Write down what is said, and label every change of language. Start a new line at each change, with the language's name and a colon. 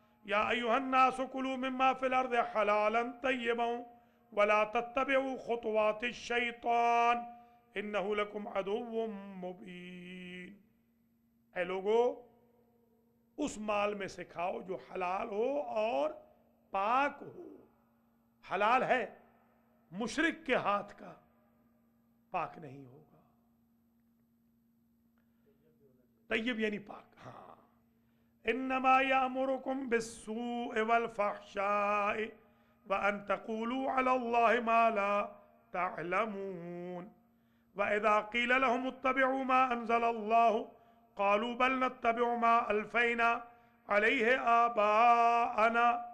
Arabic: يا ايها الناس كلوا مما في الارض حلالا طيبا ولا تتبعوا خطوات الشيطان انه لكم عدو مبين.
Urdu: اے لوگو اس مال میں سے کھاؤ جو حلال ہو اور پاک ہو. حلال ہے، مشرک کے ہاتھ کا پاک نہیں ہوگا. طیب یعنی پاک.
Arabic: ہاں انما یامرکم بالسوء والفحشاء وان تقولوا علی اللہ ما لا تعلمون واذا قیل لهم اتبعوا ما انزل اللہ قالوا بل نتبع ما الفینا علیہ آباءنا